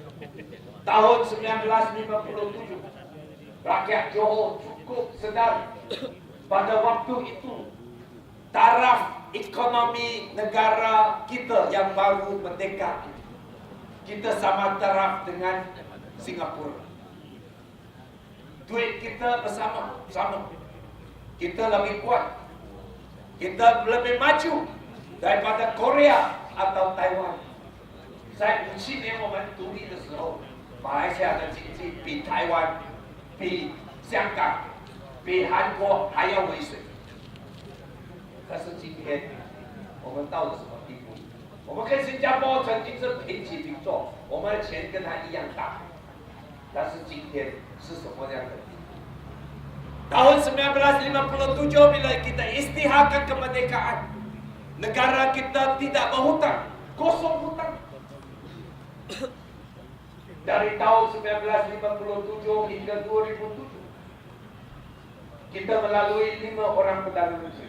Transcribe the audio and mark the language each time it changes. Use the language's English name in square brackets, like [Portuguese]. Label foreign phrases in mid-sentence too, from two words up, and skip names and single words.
[Malay] Tahun 1957, rakyat Johor cukup sedar pada waktu itu taraf ekonomi negara kita yang baru merdeka, kita sama taraf dengan Singapura. Duit kita bersama, sama. Kita lebih kuat. Kita lebih maju daripada Korea atau Taiwan. [Chinese] 在57年我们独立的时候，马来西亚的经济比台湾、比香港、比韩国还要为水。但是今天我们到了什么地步？我们跟新加坡曾经是平起平坐，我们的钱跟他一样大。但是今天是什么样的？ [Malay] Tahun 1957 bila kita istiharkan kemerdekaan, negara kita tidak berhutang, kosong hutang. Dari tahun 1957 hingga 2007, kita melalui 5 orang Perdana Menteri.